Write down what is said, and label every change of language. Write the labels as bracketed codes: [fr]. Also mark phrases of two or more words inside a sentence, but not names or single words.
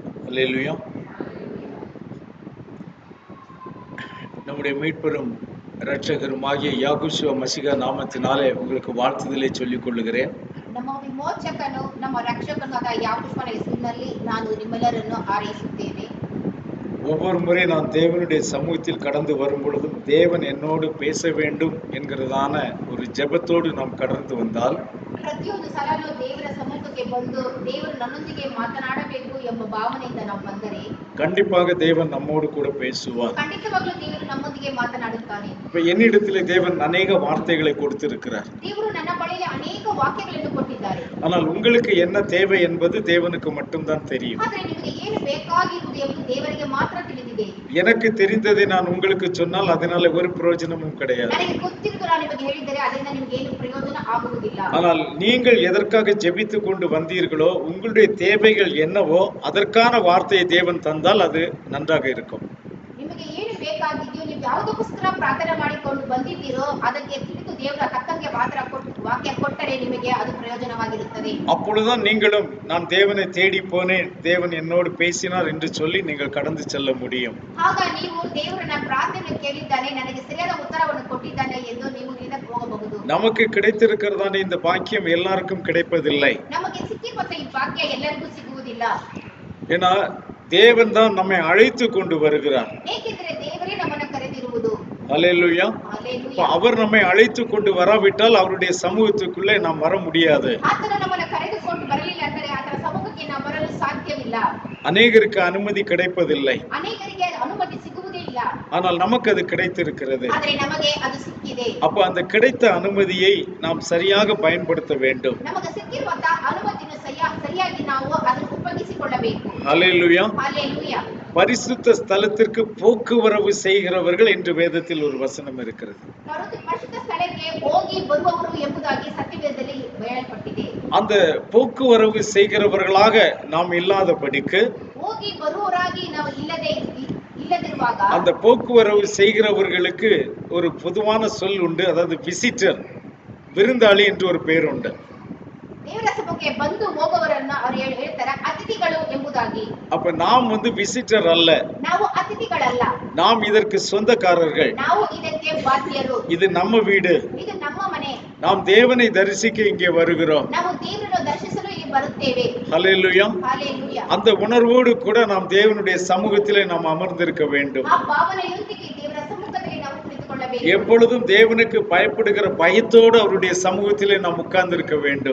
[ta] அல்லேலூயா. நம்முடைய மீட்பெரும் இரட்சகருமாகிய யாகுஷுவ மசிகா நாமத்தினாலே உங்களுக்கு வாழ்த்துதலை சொல்லிக் கொள்ளுகிறேன். [kn] ನಮ್ಮ ವಿಮೋಚಕನು ನಮ್ಮ ರಕ್ಷಕನಾದ ಯಾಕೋಬನ ಹೆಸರಿನಲ್ಲಿ ನಾನು ನಿಮ್ಮೆಲ್ಲರನ್ನು ಆರೈಸುತ್ತೇನೆ. [ta] ஒவ்வொரு முறை நான் தேவனுடைய சமூகத்தில் கடந்து வரும் பொழுதும் தேவன் என்னோடு பேச வேண்டும் என்கிறதான ஒரு ஜெபத்தோடு நாம் கடந்து வந்தால், [kn] ಪ್ರತಿಯೊಂದು ಸಲನೂ ದೇವರ ಸಮ್ಮುಖಕ್ಕೆ ಬಂದು ದೇವರು ನನ್ನೊಂದಿಗೆ ಮಾತನಾಡಬೇಕು ಎಂಬ ಭಾವನೆಯಿಂದ ನಾವು ಬಂದರೆ [ta] கண்டிப்பாக தேவன் நம்மோடு கூட பேசுவார். [kn] ಖಂಡಿತವಾಗ್ಲೂ ದೇವರು ನಮ್ಮೊಂದಿಗೆ ಮಾತನಾಡುತ್ತಾನೆ. [ta] இப்ப என்னிடத்திலே தேவன் அநேக வார்த்தைகளை கொடுத்திருக்கிறார். [kn] ದೇವರು ನನ್ನ ಬಳಿಯಲ್ಲಿ ಅನೇಕ ವಾಕ್ಯಗಳನ್ನು ಕೊಟ್ಟಿದ್ದಾರೆ. [ta] ஆனால் உங்களுக்கு என்ன தேவை என்பது தேவனுக்கு மட்டும்தான் தெரியும். [kn] ಆದರೆ ನಿಮಗೆ ಏನು ಬೇಕಾಗಿರುವುದು ಎಂಬುದು ದೇವರಿಗೆ ಮಾತ್ರ ತಿಳಿದಿದೆ. [ta] எனக்கு தெரிந்ததை நான் உங்களுக்கு சொன்னால் அதனால ஒரு பிரயோஜனமும் கிடையாது. [kn] ನನಗೆ ಗೊತ್ತಿರುವುದು ನಾನು ನಿಮಗೆ ಹೇಳಿದರೆ ಅದರಿಂದ ನಿಮಗೆ ಏನು ಪ್ರಯೋಜನ ಆಗುವುದಿಲ್ಲ. [ta] ஆனால் நீங்கள் எதற்காக ஜெபித்துக் கொண்டு வந்தீர்களோ, உங்களுடைய தேவைகள் என்னவோ அதற்கான வார்த்தையை தேவன் தந்தால் அது நன்றாக இருக்கும். [kn] ನಿಮಗೆ ಏನು ಬೇಕಾಗಿದೆಯೋ, ನೀವು ಯಾವುದಕ್ಕೋಸ್ಕರ ಪ್ರಾರ್ಥನೆ ಮಾಡಿಕೊಂಡು ಬಂದಿದ್ದೀರೋ ಅದಕ್ಕೆ ತಿಳಿದು ದೇವರ ತಕ್ಕಂಗೆ ವಾಕ್ಯ ಕೊಟ್ಟರೆ ನಿಮಗೆ ಅದು ಪ್ರಯೋಜನವಾಗಿರುತ್ತದೆ. [ta] அப்பொழுதுதான் நீங்களும் நான் தேவனை தேடி போனேன், தேவன் என்னோடு பேசினார் என்று சொல்லி நீங்கள் கடந்து செல்ல முடியும். [kn] ಆಗ ನೀವು ದೇವರನ್ನ ಪ್ರಾರ್ಥನೆ ಕೇಳಿದ್ದಾನೆ, ನನಗೆ ಸರಿಯಾದ ಉತ್ತರವನ್ನು ಕೊಟ್ಟಿದ್ದಾನೆ ಎಂದು ನೀವು ಇದಕ್ಕೆ ಹೋಗಬಹುದು. [ta] நமக்கு கிடைத்திருக்கிறதான இந்த பாக்கியம் எல்லாருக்கும் கிடைப்பதில்லை. [kn] ನಮಗೆ ಸಿಕ್ಕಿರುವಂತ ಈ ಭಾಗ್ಯ ಎಲ್ಲರಿಗೂ ಸಿಗುವುದಿಲ್ಲ. [ta] ஏன்னா தேவன் தான் நம்மை அழைத்து கொண்டு வருகிறார். [kn] ಏಕೆಂದರೆ ದೇವರೇ ನಮ್ಮನ್ನು ಕರೆದಿರುವುದು. [ta] அல்லேலூயா. [kn] ಹಲ್ಲೆಲೂಯಾ. [ta] அவர் நம்மை அழைத்து கொண்டு வராவிட்டால் அவருடைய சமூகத்துக்குள்ளே நாம் வர முடியாது. [kn] ಆತನು ನಮ್ಮನ್ನು ಕರೆದುಕೊಂಡು ಬರಲಿಲ್ಲ ಅಂದರೆ ಆತನ ಸಮ್ಮುಖಕ್ಕೆ ನಾವು ಬರಲು ಸಾಧ್ಯವಿಲ್ಲ. [ta] அநேகருக்கு அனுமதி கிடைப்பதில்லை. [kn] ಅನೇಕರಿಗೆ ಅನುಮತಿ ಸಿಗುವುದೇ ಇಲ್ಲ. [ta] ஆனால் நமக்கு அது கிடைத்திருக்கிறது. [kn] ಆದರೆ ನಮಗೆ ಅದು ಸಿಕ್ಕಿದೆ. [ta] அப்ப அந்த கிடைத்த அனுமதியை நாம் சரியாக பயன்படுத்த வேண்டும். [kn] ನಮಗೆ ಸಿಕ್ಕಿರುವಂತಹ ಅನುಮತಿಯನ್ನು ಸರಿಯಾಗಿ ನಾವು ಅದನ್ನು ಉಪಯೋಗಿಸಿಕೊಳ್ಳಬೇಕು. [ta] அல்லேலூயா. [kn] ಹಲ್ಲೆಲೂಯಾ. [ta] பரிசுத்த ஸ்தலத்திற்கு போக்குவரவு செய்கிறவர்கள் என்று வேதத்தில் ஒரு வசனம் இருக்கிறது. [kn] ಪರಿಶುದ್ಧ ಸ್ಥಳಕ್ಕೆ ಹೋಗಿ ಬರುವವರು ಎಂಬುದಾಗಿ ಸತ್ಯವೇದದಲ್ಲಿ ಹೇಳಲ್ಪಟ್ಟಿದೆ. [ta] அந்த போக்குவரவு செய்கிறவர்களாக நாம் இல்லாதபடிக்கு, [kn] ಹೋಗಿ ಬರುವವರಾಗಿ ನಾವು ಇಲ್ಲದಿರುವಾಗ, [ta] அந்த போக்குவரவு செய்கிறவர்களுக்கு ஒரு பொதுவான சொல் உண்டு. அதாவது விசிட்டர், விருந்தாளி என்று ஒரு பேர் உண்டு. [kn] ದೇವರ ಸಭೆಗೆ ಬಂದು ಹೋಗುವವರನ್ನ ಅವರು ಹೇಳ್ತಾರೆ ಅತಿಥಿಗಳು ಎಂಬುದಾಗಿ. [ta] அப்ப நாம் விசிட்டர் அல்ல, [kn] ನಾವು ಅತಿಥಿಗಳಲ್ಲ, [ta] நாம் இதற்கு சொந்தக்காரர்கள். [kn] ನಾವು ಇದಕ್ಕೆ ಬಾಧ್ಯರು. [ta] இது நம்ம வீடு, [kn] ಇದು ನಮ್ಮ ಮನೆ. [ta] நாம் தேவனை தரிசிக்க இங்கே வருகிறோம். [kn] ನಾವು ದೇವರನ್ನು ದರ್ಶಿಸಲು ಇಲ್ಲಿ ಬರುತ್ತೇವೆ. [ta] ஹல்லேலூயா. [kn] ಹಲ್ಲೆಲೂಯಾ. [ta] அந்த உணர்வோடு கூட நாம் தேவனுடைய சமூகத்திலே நாம் அமர்ந்திருக்க வேண்டும். [kn] ಆ ಭಾವನೆಯೊಂದಿಗೆ ದೇವರ ಸಮ್ಮುಖದಲ್ಲಿ ನಾವು ಕುಳಿತುಕೊಳ್ಳಬೇಕು. [ta] எப்பொழுதும் தேவனுக்கு பயப்படுகிற பயத்தோடு அவருடைய சமூகத்திலே நாம் உட்கார்ந்திருக்க வேண்டும்.